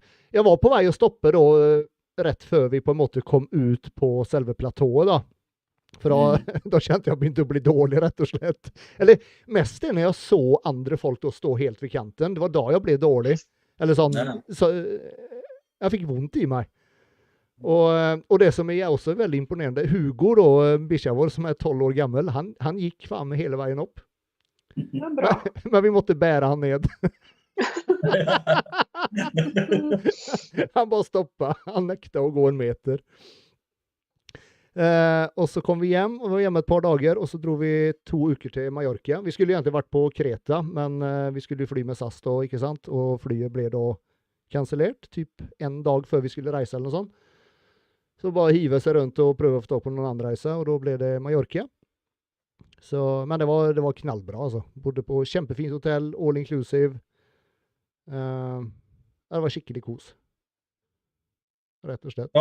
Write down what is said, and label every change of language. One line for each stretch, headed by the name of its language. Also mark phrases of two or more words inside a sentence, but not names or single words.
Norwegian: Jeg var på vei å stoppe da, rett før vi på en måte kom ut på selve platået da. For da kjente jeg begynte å bli dårlig, rett og slett. Eller mest når jeg så andre folk da stå helt ved kanten. Det var da jeg ble dårlig. Eller sånn, så jeg fikk vondt i meg.
Swedish: Och det som är också väldigt imponerande, Hugo då, Bishavor som är 12 år gammal, han gick fram hela vägen upp. Ja, bra. Men vi måtte bära han ned. Han bara stoppa. Han näktade att gå en meter. Och så kom vi hem och var hemma ett par dagar och så drog vi 2 uker till Mallorca. Vi skulle egentligen varit på Kreta, men vi skulle fly med SAS då,
Norwegian: ikke sant?
Swedish: Och flyget blev då cancellert typ en dag
Norwegian: før vi skulle reise eller noe sånt. Så bare hive seg rundt og prøve å få på noen andre reise, og da ble det Mallorca. Så, men det var knallbra altså. Bodde på kjempefint hotell,
English: all inclusive.
Norwegian: Det var skikkelig kos. Rett og slett.